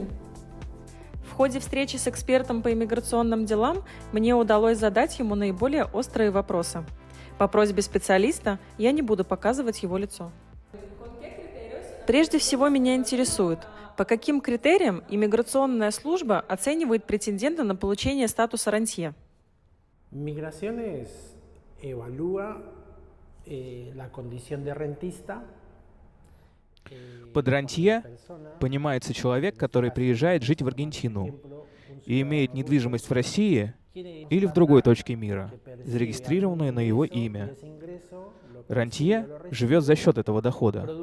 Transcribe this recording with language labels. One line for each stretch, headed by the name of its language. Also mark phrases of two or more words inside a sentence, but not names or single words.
Russian: В ходе встречи с экспертом по иммиграционным делам мне удалось задать ему наиболее острые вопросы. По просьбе специалиста я не буду показывать его лицо. Прежде всего меня интересует, по каким критериям иммиграционная служба оценивает претендента на получение статуса рантье?
Spanish: Migraciones evalúa la condición de rentista.
Russian: Под рантье понимается человек, который приезжает жить в Аргентину и имеет недвижимость в России или в другой точке мира, зарегистрированную на его имя. Рантье живет за счет этого дохода.